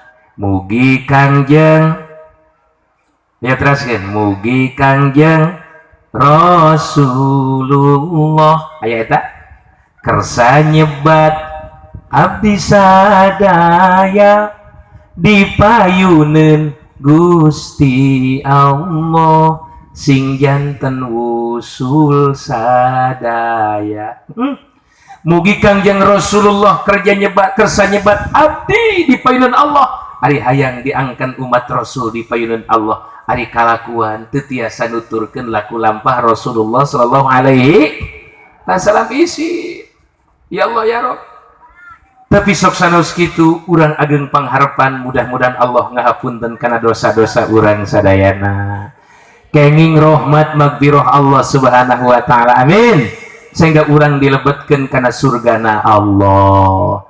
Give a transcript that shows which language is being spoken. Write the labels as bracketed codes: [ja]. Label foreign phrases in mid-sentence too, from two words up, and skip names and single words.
[su] Mugi Kangjeng ya teraskeun mugi Kangjeng Rasulullah aya eta kersa nyebat abdi sadaya dipayuneun Gusti Allah sing janten wusul sadaya. Mugi Kangjeng Rasulullah kerja kersa nyebat abdi dipayuneun Allah ari hayang diangkan umat Rasul dipayuneun Allah ari kalakuan teu tiasa nuturkeun laku lampah Rasulullah [ar] صلى الله عليه وسلم [su] isi. Ya Allah ya Rabb. Tapi sok sanes kitu urang ageng pangharepan mudah-mudahan Allah ngahapunten kana dosa-dosa urang sadayana. Kenging rahmat magfirah Allah [ar] سبحانه وتعالى. [su] Amin. Sehingga urang dilebetkeun kana surgana Allah.